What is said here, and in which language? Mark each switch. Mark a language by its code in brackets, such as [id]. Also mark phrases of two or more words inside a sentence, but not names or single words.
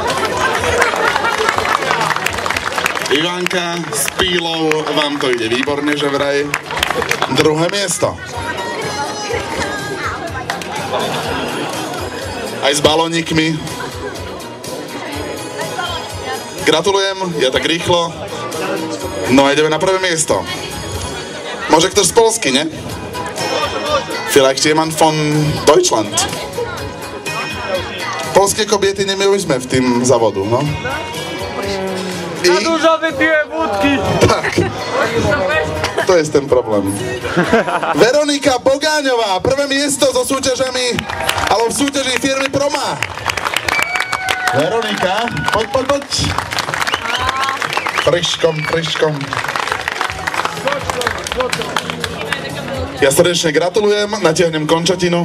[sk] Ivanka s pílou, vám to ide výborne, že vraj. Druhé miesto. Aj s balónikmi. Gratulujem, ja tak rýchlo. No a ideme na prvé miesto. [pl] Może ktoś z Polski, nie? [de] Vielleicht jemand von Deutschland. [pl] Polskie kobiety nie miałyśmy w tym zawodu, no. Za dużo wypiłem wódki! Tak. To jest ten problém. [sk] Veronika Bogáňová, prvé miesto so súťažami, alebo v súťaži firmy Proma. Veronika, poď. Friškom. Ja srdečne gratulujem, natiahnem končatinu.